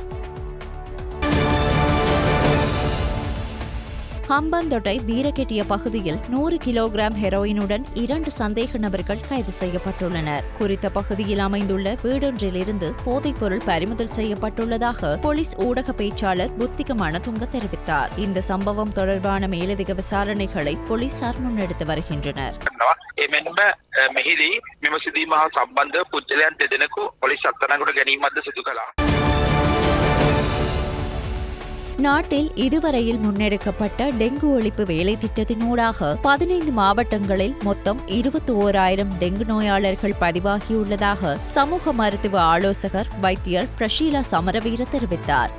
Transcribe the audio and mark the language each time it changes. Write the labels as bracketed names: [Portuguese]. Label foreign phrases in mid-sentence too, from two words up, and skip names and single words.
[Tamil] ஹம்பாந்தோட்டை வீரகெட்டிய பகுதியில் 100 கிலோகிராம் ஹெரோயினுடன் 2 சந்தேக நபர்கள் கைது செய்யப்பட்டுள்ளனர். குறித்த பகுதியில் அமைந்துள்ள வீடொன்றிலிருந்து போதைப்பொருள் பறிமுதல் செய்யப்பட்டுள்ளதாக போலீஸ் ஊடக பேச்சாளர் புத்திக மணதுங்க தெரிவித்தார். இந்த சம்பவம் தொடர்பான மேலதிக விசாரணைகளை போலீசார் முன்னெடுத்து வருகின்றனர். [Sinhala] එමෙන්ම මෙහිදී මෙම සිදුවීම හා සම්බන්ධ පුද්ගලයන් දෙදෙනෙකු පොලිස් අත්අඩංගුවට ගැනීමක්ද සිදු කළා. [Tamil] நாட்டில் இதுவரையில் முன்னெடுக்கப்பட்ட டெங்கு ஒழிப்பு வேலை திட்டத்தினூடாக 15 மாவட்டங்களில் மொத்தம் 21,000 டெங்கு நோயாளர்கள் பதிவாகியுள்ளதாக சமூக மருத்துவ ஆலோசகர் வைத்தியர் பிரஷீலா சமரவீர தெரிவித்தார்.